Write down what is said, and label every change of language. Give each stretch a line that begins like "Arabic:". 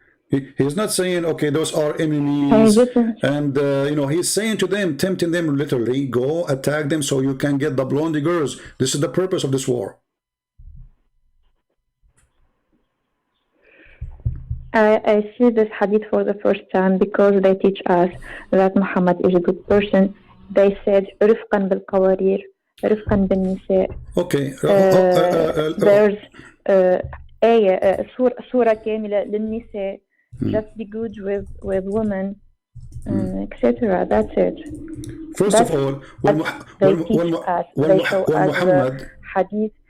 English: He's not saying, okay, those are enemies. And, he's saying to them, tempting them literally, go attack them so you can get the blondie girls. This is the purpose of this war. I see this hadith for the first time because they teach us that Muhammad is a good person. They said,
Arabic: رفقا بالقوارير, رفقا بالنساء.
English: Okay. There's surah
Arabic: كاملة للنساء.
English: Just be good with women, etc. That's it. First of all, when Muhammad, hadith,